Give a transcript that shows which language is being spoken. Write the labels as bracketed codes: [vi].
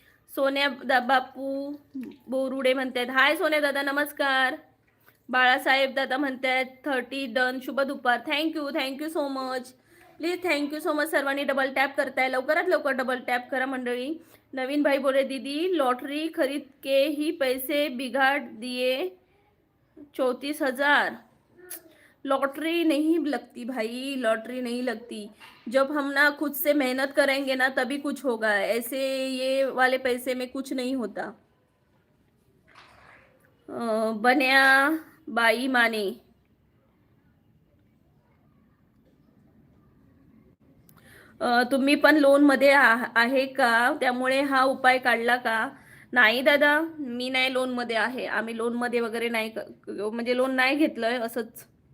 [mr] सोन्या बापू बोरुडे म्हणतात हाय सोन्या दादा नमस्कार. बाळासाहेब दादा म्हणतात 30 डन. शुभ दुपार. Thank you so much. Please thank you so much. सर्वांनी डबल टॅप करताय, लवकरात लवकर डबल टॅप करा मंडळी. [hi] नवीन भाई बोले दीदी लॉटरी खरीद के ही पैसे बिगाड़ दिए 34,000. लॉटरी नहीं लगती भाई, लॉटरी नहीं लगती. जब हम ना खुद से मेहनत करेंगे ना तभी कुछ होगा, ऐसे ये वाले पैसे में कुछ नहीं होता. [mr] बन्या बाई माने तुम्ही पण लोनमध्ये आहे का, त्यामुळे हा उपाय काढला का. नाही दादा, मी नाही लोनमध्ये आहे. आम्ही लोनमध्ये वगैरे नाही, म्हणजे लोन नाही घेतलंय असंच.